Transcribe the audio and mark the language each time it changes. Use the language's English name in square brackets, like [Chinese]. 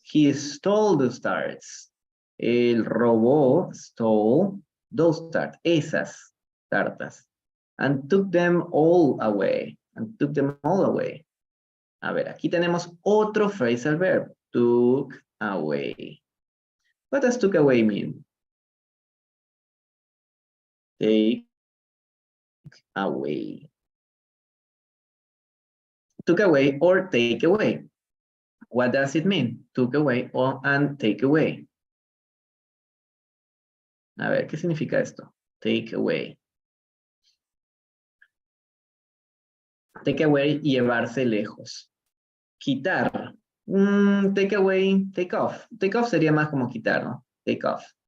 [English] He stole the stars. [Spanish] Él robó, [English] stole, those stars, [Spanish] esas tartas. [English] And took them all away. And took them all away. [Spanish] A ver, aquí tenemos otro phrasal verb. [English] Took away. What does took away mean? Take away. Took away or take away. What does it mean? Took away or and take away. [Spanish] A ver, ¿qué significa esto? Take away. Take away, llevarse lejos. Quitar. [English] Take away, take off. Take off [Spanish] sería más como quitar, ¿no? [English] Take off.